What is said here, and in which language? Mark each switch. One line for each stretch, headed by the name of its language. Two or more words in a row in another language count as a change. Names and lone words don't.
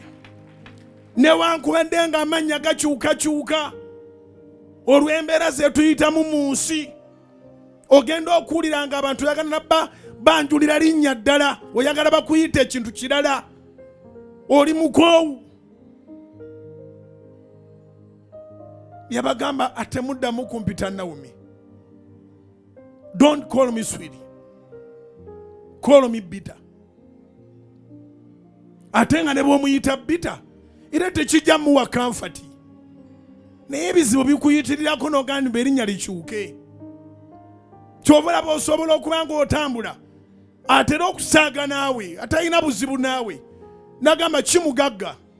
Ganda: Newankubadde ng'amannya gakyukakyuka olw'embeera ze tuyitamu mu nsi, ogenda okuwulira nga abantu oyagala nabba banjulira linnya ddala, oyagala bakuyita ekintu kirala, oli mukoowu. Yabagamba atemuddamu kumpita Nawomi.
English: Don't call me sweetie, call me bitter.
Ganda: Ate nga ne bw'omuyita bitter era tekijja muwa comfort, naye ebizibu bikuyitirirako n'ogamba erinnya likyuke. Kyova olaba osobola okuba ng'otambula atera okusaaga naawe, atalina buzibu naawe, nagamba kimugagga.